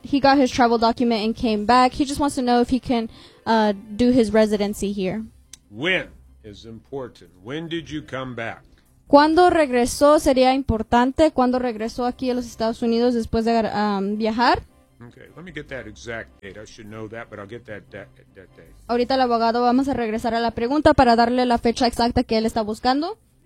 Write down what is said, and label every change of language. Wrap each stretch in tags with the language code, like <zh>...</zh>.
<en>He got his travel document and came back. He just wants to know if he can do his residency here. When is important. When did you come back?</en> <es>¿Cuándo regresó sería importante? ¿Cuándo regresó aquí a los Estados Unidos después de viajar?</es> <en>Okay, let me get that exact date. I should know that, but I'll get that date.</en> <es>Ahorita el abogado vamos a regresar a la pregunta para darle la fecha exacta que él está buscando.</es>